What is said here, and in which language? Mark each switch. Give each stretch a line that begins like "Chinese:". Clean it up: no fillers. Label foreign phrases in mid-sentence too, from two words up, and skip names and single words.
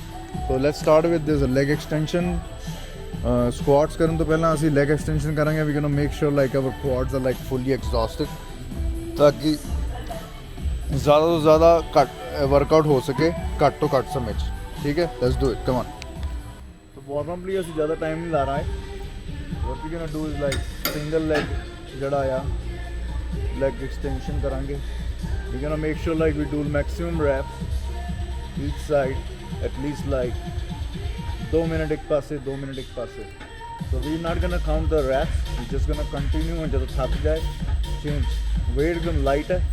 English: so let's start with this leg extension.
Punjabi: ਸਕੁਆਟਸ ਕਰਨ ਤੋਂ ਪਹਿਲਾਂ ਅਸੀਂ ਲੈਗ ਐਕਸਟੈਂਸ਼ਨ ਕਰਾਂਗੇ.
English: we gonna make sure like our quads are like fully exhausted,
Punjabi: ਤਾਂ ਕਿ ਜ਼ਿਆਦਾ ਤੋਂ ਜ਼ਿਆਦਾ ਘੱਟ ਵਰਕਆਊਟ ਹੋ ਸਕੇ ਘੱਟ ਤੋਂ ਘੱਟ ਸਮੇਂ 'ਚ. ਠੀਕ ਹੈ,
English: let's do it, come on. so warm up
Punjabi: ਲਈ ਅਸੀਂ ਜ਼ਿਆਦਾ ਟਾਈਮ ਨਹੀਂ ਲਾ ਰਹੇ.
English: what we gonna do is like single leg
Punjabi: ਜਿਹੜਾ ਆ
English: leg extension ਕਰਾਂਗੇ. we gonna make sure like we do maximum reps each side, at least like
Punjabi: 2 ਮਿੰਟ ਇੱਕ ਪਾਸੇ 2 ਮਿੰਟ ਇੱਕ ਪਾਸੇ.
English: so we're not gonna count the reps, we're just gonna continue.
Punjabi: and ਜਦੋਂ ਥੱਕ ਜਾਏ
English: change weight
Punjabi: एकदम light ਹੈ.